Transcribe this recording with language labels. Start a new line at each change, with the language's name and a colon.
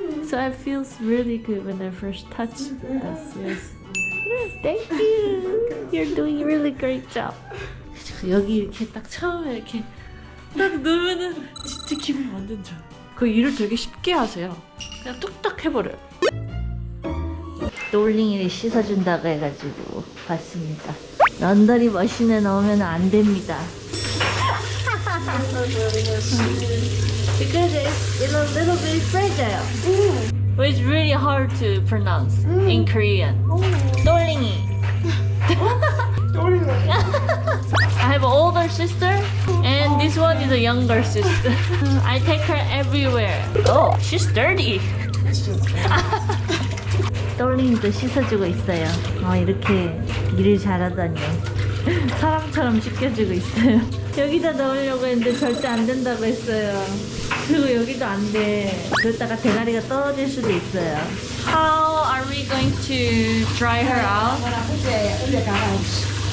English: So it feels really good when I first touch this. Yes. Thank you. You're doing a really great job.
Korean: 여기 이렇게 딱 처음에 이렇게 딱 누르면은 진짜 기분 완전 좋아. 그 일을 되게 쉽게 하세요. 그냥 뚝딱 해버려요. 롤링이 씻어준다고 해가지고 봤습니다. 런더리 머신에 넣으면 안 됩니다.
English: Because it's a little bit fragile. It's really hard to pronounce in Korean.
Korean: 똘링이.
English: I have an older sister and this one is a younger sister. I take her everywhere. Oh, she's dirty.
Korean: 똘링이도 씻어주고 있어요. 이렇게 일을 잘하다니. 사람처럼 씻겨주고 있어요. 여기다 넣으려고 했는데 절대 안 된다고 했어요. 그리고 여기도 안 돼. 그러다가 대가리가 떨어질 수도 있어요.
English: How are we going to dry her out? When I put it in the garage.